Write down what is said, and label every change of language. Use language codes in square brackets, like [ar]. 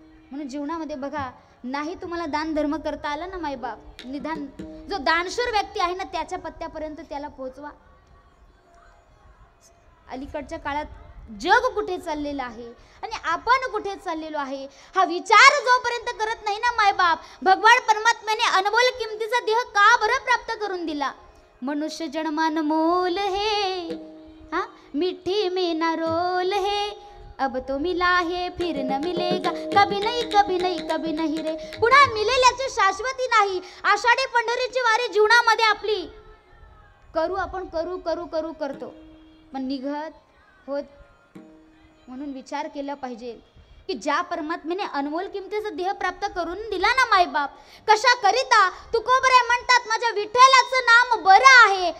[mr] म्हणून जीवनामध्ये बघा नाही तुम्हाला दान धर्म करता आला ना मायबाप, निदान जो दानशूर व्यक्ती आहे ना त्याच्या पत्त्यापर्यंत त्याला पोहोचवा. अलीकडच्या काळात जग कुठे चाललेलं आहे आणि आपण कुठे चाललेलो आहे हा विचार जोपर्यंत करत नाही ना मायबाप, भगवान परमात्म्याने अनमोल किमतीचा देह का बरं प्राप्त करून दिला. [hi] मनुष्य जन्मान मोल है मिठी में ना रोल है, अब तो मिला है फिर न मिलेगा, कभी नहीं कभी नहीं कभी नहीं रे. [mr] पुन्हा मिळेल याची शाश्वती नाही. आषाढी पंढरीची वारी जीवनामध्ये आपली करू आपण करू करू करू करतो पण निघत होत. म्हणून विचार केला पाहिजे की ज्या परमात्म्याने अनमोल किमतीचा देह प्राप्त करून दिला ना मायबाप, कशा करिता तुकोबराय म्हणतात माझ्या विठ्ठलाचं नाम बरं आहे.